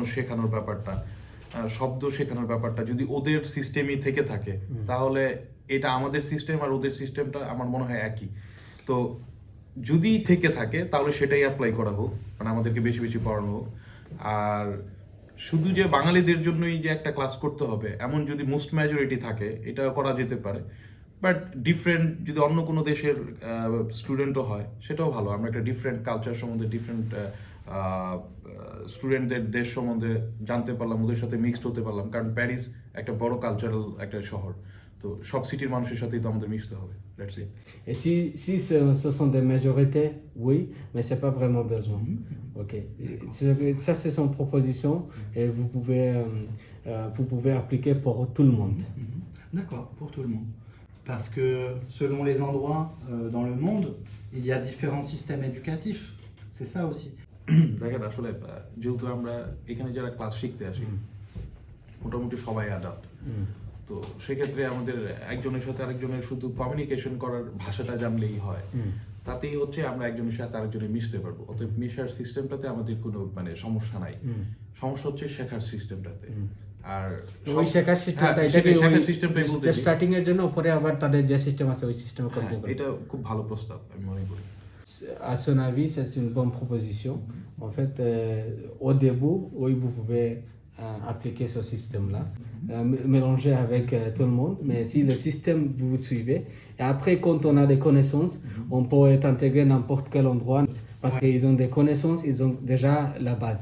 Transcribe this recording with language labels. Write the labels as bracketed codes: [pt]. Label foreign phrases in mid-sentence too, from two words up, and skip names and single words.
[bn] শেখানোর ব্যাপারটা শব্দ শেখানোর ব্যাপারটা যদি ওদের সিস্টেমই থেকে থাকে তাহলে এটা আমাদের সিস্টেম আর ওদের সিস্টেমটা আমার মনে হয় একই তো যদি থেকে থাকে তাহলে সেটাই অ্যাপ্লাই করা হোক মানে আমাদেরকে বেশি বেশি পড়ানো হোক আর শুধু যে বাঙালিদের জন্যই যে একটা ক্লাস করতে হবে এমন যদি [en] most majority [bn] থাকে এটা করা যেতে পারে [en] but different [bn] যদি অন্য কোনো দেশের স্টুডেন্টও হয় সেটাও ভালো আমরা একটা [en] different culture [bn] সম্বন্ধে ডিফারেন্ট স্টুডেন্টদের দেশ সম্বন্ধে জানতে পারলাম ওদের সাথে মিক্সড হতে পারলাম কারণ প্যারিস একটা বড় কালচারাল একটা শহর তো সব সিটির মানুষের সাথেই তো আমাদের মিশতে হবে [en] let's see [fr] Et si ce sont des majorités, oui, mais c'est pas vraiment besoin. Ok. Ça, c'est son proposition et vous pouvez appliquer pour tout le monde. D'accord, pour tout le monde. Parce que selon les endroits dans le monde, il y a différents systèmes éducatifs. C'est ça aussi. [bn] দেখেন আসলে যেহেতু আমরা এখানে যারা ক্লাস শিখতে আসি মোটামুটি সবাই অ্যাডাল্ট তো সেক্ষেত্রে আমাদের একজনের সাথে আরেকজনের শুধু কমিউনিকেশন করার ভাষাটা জানলেই হয় তাতেই হচ্ছে আমরা একজনের সাথে আরেকজনের মিশতে পারবো অতএব মিশার সিস্টেমটাতে আমাদের কোনো মানে সমস্যা নাই সমস্যা হচ্ছে শেখার সিস্টেমটাতে আর ওই শেখার সিস্টেমটা শেখার সিস্টেমটাই বলতে স্টার্টিং এর জন্য পরে আবার তাদের যে সিস্টেম আছে ওই সিস্টেমে কন্টিনিউ এটা খুব ভালো প্রস্তাব আমি মনে করি [fr] À son avis, c'est une bonne proposition. En fait, au début, oui, vous pouvez appliquer ce système-là, mélanger avec tout le monde, mais si le système, vous suivez, et après, quand on a des connaissances, on peut être intégré n'importe quel endroit, parce qu'ils ont des connaissances, ils ont déjà la base.